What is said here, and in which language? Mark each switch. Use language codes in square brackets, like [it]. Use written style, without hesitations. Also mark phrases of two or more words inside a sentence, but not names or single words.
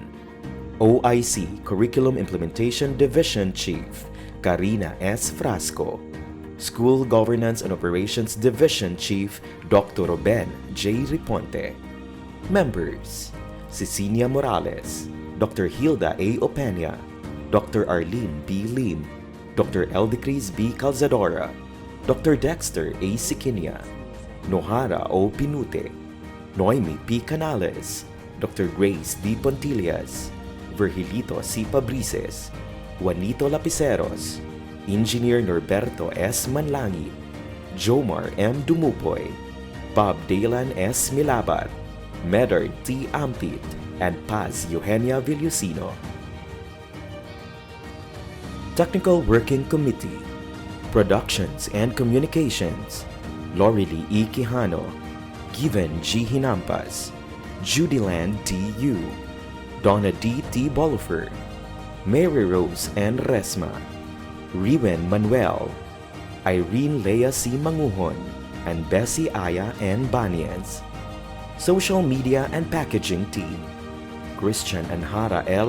[en] OIC Curriculum Implementation Division Chief, Karina S. Frasco. School Governance and Operations Division Chief, Dr. Ruben J. Riponte. Members: Cecilia Morales, Dr. Hilda A. Opeña, Dr. Arlene B. Lim, Dr. Eldecris B. Calzadora, Dr. Dexter A. Siquinia, Nohara O. Pinute, Noemi P. Canales, Dr. Grace D. Pontillas, Virgilito C. Pabrices, Juanito Lapiceros, Engineer Norberto S. Manlangit, Jomar M. Dumupoy, Bob Dalan S. Milabat, Medard T. Ampit, and Paz Eugenia Villusino. Technical Working Committee, Productions and Communications, Lorely E. Quijano, Given G. Hinampas, Judyland T. Yu, Donna D. T. Bolifer, Mary Rose N. Resma, Riwen Manuel, Irene Lea C. Manguhon, and Bessie Aya N. Banias. Social Media and Packaging Team, Christian Anhara L.